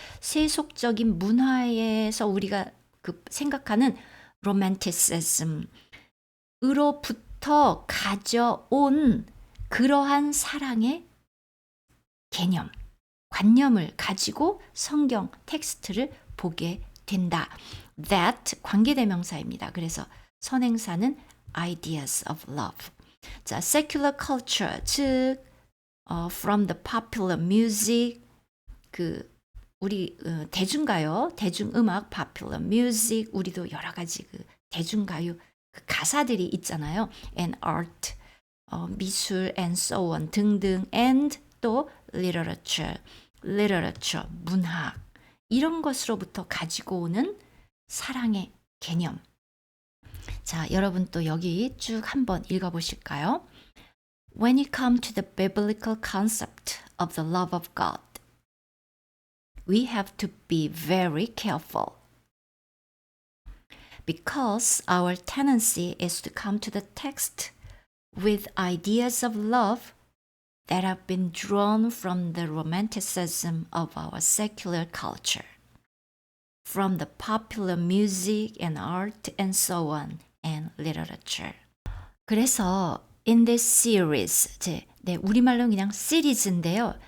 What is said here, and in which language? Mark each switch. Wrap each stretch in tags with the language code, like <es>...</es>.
<ko>세속적인 문화에서 우리가 그 생각하는 romanticism으로부터 가져온 그러한 사랑의 개념, 관념을 가지고 성경 텍스트를 보게 된다. That 관계대명사입니다. 그래서 선행사는 ideas of love. 자, secular culture, 즉 from the popular music, 그 우리 대중가요, 대중음악, popular music, 우리도 여러 가지 그 대중가요 그 가사들이 있잖아요. and art, 미술 and so on 등등, and 또 literature, 문학 이런 것으로부터 가지고 오는 사랑의 개념. 자, 여러분 또 여기 쭉 한번 읽어보실까요?</ko> <en>When you come to the biblical concept of the love of God, we have to be very careful. Because our tendency is to come to the text with ideas of love that have been drawn from the romanticism of our secular culture, from the popular music and art and so on, and literature.</en> <ko>그래서 in this series, 우리말로는 그냥 시리즈인데요.</ko>